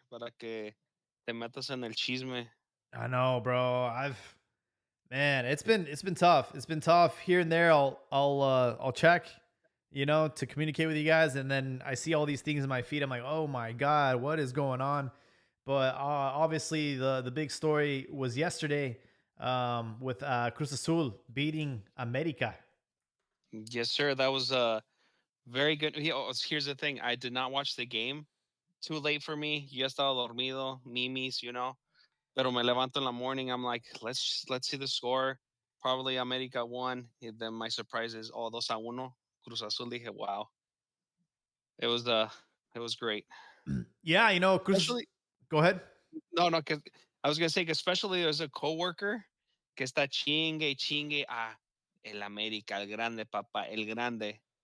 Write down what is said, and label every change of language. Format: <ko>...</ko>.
<es>Para que te metas en el chisme.</es> <en>I know, bro. Man, it's been tough. It's been tough here and there. I'll check, to communicate with you guys, and then I see all these things in my feed. I'm like, oh my god, what is going on? But obviously, the big story was yesterday with Cruz Azul beating America. Yes, sir. That was very good. Here's the thing. I did not watch the game. Too late for me.</en> <es>Yo estaba dormido. Mimis, Pero me levanto</es> <en>in the morning. I'm like, let's see the score. Probably America won. And then my surprise is, 2-1. Cruz Azul.</en> <es>Dije,</es> <en>wow. It was great. Yeah, Cruz. Especially, Go ahead. no, cause I was gonna say, especially as a coworker</en> <es>que está chingue y chingue. El América, el grande, papá, el grande.</es>